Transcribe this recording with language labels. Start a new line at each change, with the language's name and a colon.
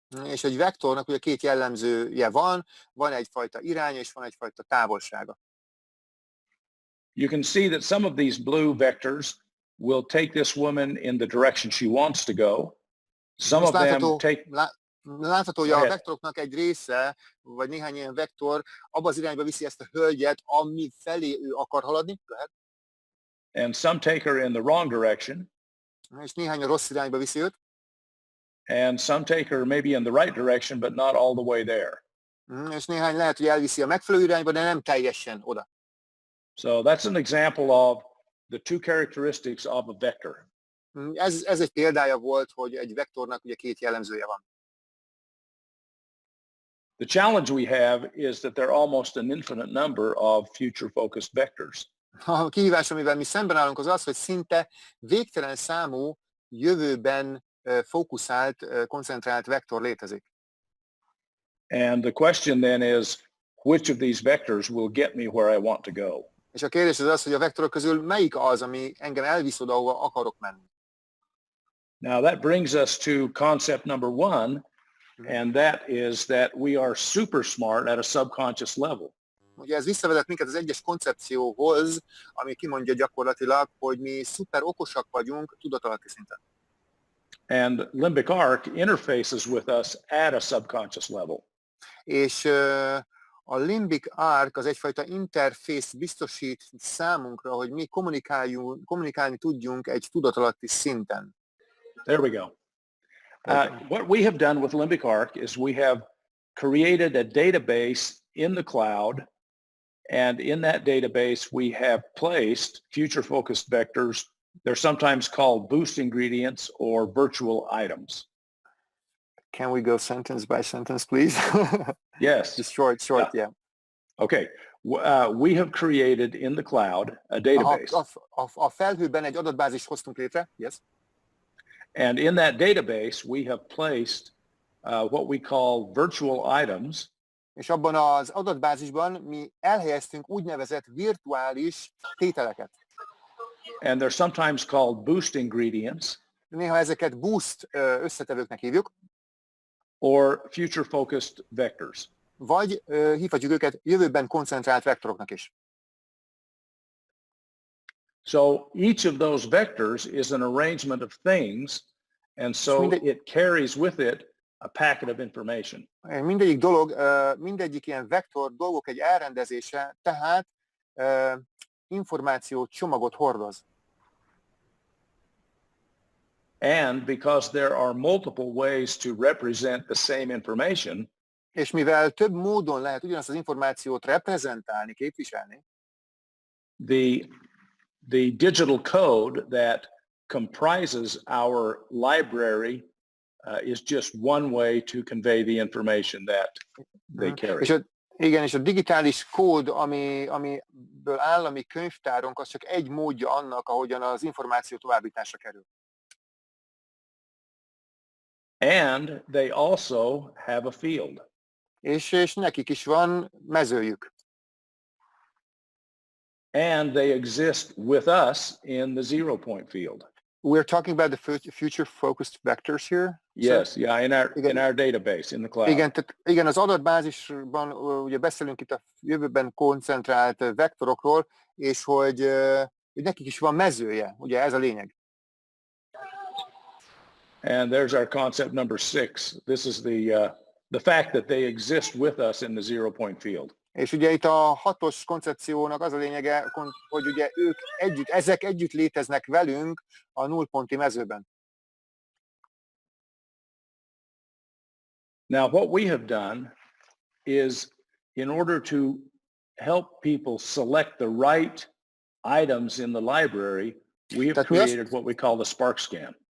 Hungarian: És egy vektornak ugye két jellemzője van egyfajta irány és van egyfajta távolsága.
English: You can see that some of these blue vectors will take this woman in the direction she wants to go. Some of them take...
Hungarian: Látható, hogy a vektoroknak egy része, vagy néhány ilyen vektor abba az irányba viszi ezt a hölgyet, ami felé ő akar haladni. Lehet.
English: And some take her in the wrong direction.
Hungarian: És néhány a rossz irányba viszi őt.
English: and some take her maybe in the right direction, but not all the way there.
Hungarian: És néhány lehet, hogy elviszi a megfelelő irányba, de nem teljesen oda.
English: So that's an example of the two characteristics of a vector.
Hungarian: Ez egy példája volt, hogy egy vektornak ugye két jellemzője van.
English: The challenge we have is that there are almost an infinite number of future-focused vectors.
Hungarian: A kihívás, amivel mi szemben állunk, az az, hogy szinte végtelen számú jövőben fókuszált, koncentrált vektor létezik.
English: And the question then is, which of these vectors will get me where I want to go?
Hungarian: És a kérdés az, hogy a vektorok közül melyik az, ami engem elvisz oda, ahova akarok menni.
English: Now that brings us to concept number one, and that is that we are super smart at a subconscious level.
Hungarian: Ugye ez visszavezet minket az egyes koncepcióhoz, ami kimondja gyakorlatilag, hogy mi szuper okosak vagyunk tudatalatti szinten.
English: And limbic arc interfaces with us at a subconscious level.
Hungarian: És a limbic arc az egyfajta interfész biztosít számunkra, hogy mi kommunikálni tudjunk egy tudatalatti szinten.
English: There we go. What we have done with limbic arc is we have created a database in the cloud, and in that database we have placed future-focused vectors. They're sometimes called boost ingredients or virtual items. Can we go sentence by sentence, please? Yes. Just short, yeah. Okay. We have created in the cloud a database.
Hungarian: A felhőben egy adatbázist hoztunk létre,
English: yes. And in that database, we have placed what we call virtual items.
Hungarian: És abban az adatbázisban mi elhelyeztünk úgynevezett virtuális tételeket.
English: And they're sometimes called boost ingredients.
Hungarian: Néha ezeket boost összetevőknek hívjuk.
English: Or future-focused vectors.
Hungarian: Vagy hívhatjuk őket jövőben koncentrált vektoroknak is.
English: So each of those vectors is an arrangement of things, and so it carries with it a packet of information.
Hungarian: Mindegyik dolog, mindegyik ilyen vektor dolgok egy elrendezése, tehát információ csomagot hordoz.
English: And because there are multiple ways to represent the same information,
Hungarian: és mivel több módon lehet ugyanazt az információt reprezentálni, képviselni,
English: the digital code that comprises our library is just one way to convey the information that they carry.
Hungarian: És a digitális kód, amiből áll a mi könyvtárunk, az csak egy módja annak, ahogyan az információ továbbításra kerül.
English: And they also have a field.
Hungarian: És nekik is van mezőjük.
English: And they exist with us in the 0 point field. We're talking about the future-focused vectors here? Yes, yeah, in our database, in the cloud.
Hungarian: Igen, az adatbázisban ugye beszélünk itt a jövőben koncentrált vektorokról, és hogy nekik is van mezője, ugye ez a lényeg.
English: And there's our concept number 6. This is the fact that they exist with us in the 0 point field.
Hungarian: És ugye itt a 6-os koncepciónak az a lényege, hogy ugye ezek együtt léteznek velünk a nullponti mezőben.
English: Now what we have done is, in order to help people select the right items in the library, we have created what we call the Spark Scan.